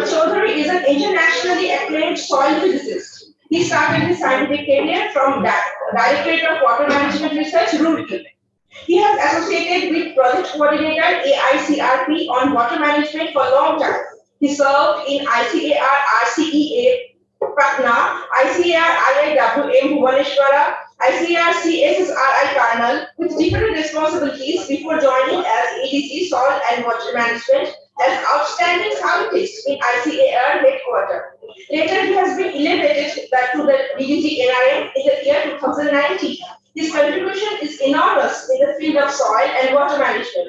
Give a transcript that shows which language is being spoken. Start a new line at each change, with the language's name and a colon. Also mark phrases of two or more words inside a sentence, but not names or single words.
English: Chaudhary is an internationally acclaimed soil physicist. He started his scientific career from Directorate of Water Management Research, Roorkee. He has associated with Project Coordinator AICRP on water management for a long time. He served in ICAR RCEA Patna, ICAR IIWM Bhubaneswara, ICAR CSSRI Karnal with different responsibilities before joining as ADC Soil and Water Management as outstanding scientist in ICAR headquarters. Later, he has been elevated to the DDG NRM in the year 2019. His contribution is enormous in the field of soil and water management.